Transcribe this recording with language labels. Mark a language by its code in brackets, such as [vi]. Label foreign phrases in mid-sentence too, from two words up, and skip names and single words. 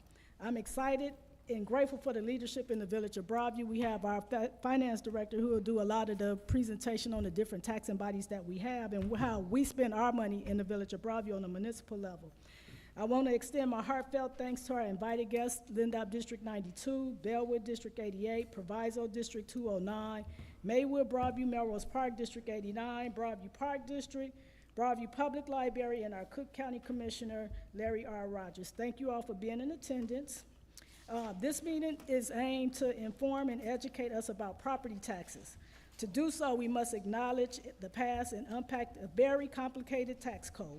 [en] I'm excited and grateful for the leadership in the Village of Broadview. We have our finance director who will do a lot of the presentation on the different taxing bodies that we have and how we spend our money in the Village of Broadview on a municipal level. I want to extend my heartfelt thanks to our invited guests, Lindop District 92, Bellwood District 88, Proviso District 209, Maywood, Broadview, Melrose Park District 89, Broadview Park District, Broadview Public Library, and our Cook County Commissioner, Larry R. Rogers. Thank you all for being in attendance. This meeting is aimed to inform and educate us about property taxes. To do so, we must acknowledge the past and unpack a very complicated tax code.